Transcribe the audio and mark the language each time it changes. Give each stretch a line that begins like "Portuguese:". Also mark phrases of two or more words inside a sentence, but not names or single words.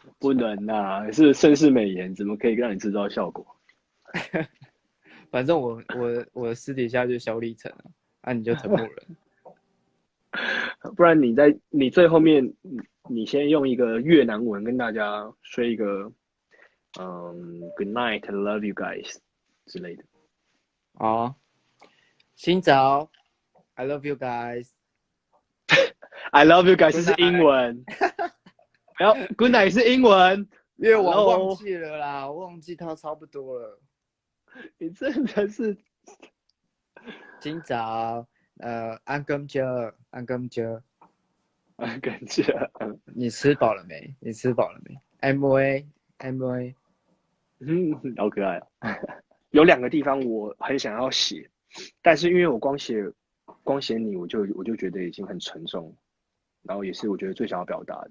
Chinese: 不能呐、是盛世美颜，怎么可以让你制造效果？反正我私底下就小李晨啊，你就陈木人。不然你最后面，你先用一个越南文跟大家说一个 ，
English: Good night, I love you guys
Chinese: 之类的。
English: 哦，新早 ，I love you guys。 I love you guys
Chinese: 是英文，然后
English: Good night
Chinese: 是英文，因为我忘记了啦，我忘记它差不多了。你真的是
Vietnamese: 今早 ăn cơm chưa， ăn cơm chưa，
Chinese: 感谢。你吃饱了没？你吃饱了没 ？MOA，好可爱啊！有2个地方我很想要写，但是因为我光写你，我就觉得已经很沉重，然后也是我觉得最想要表达的。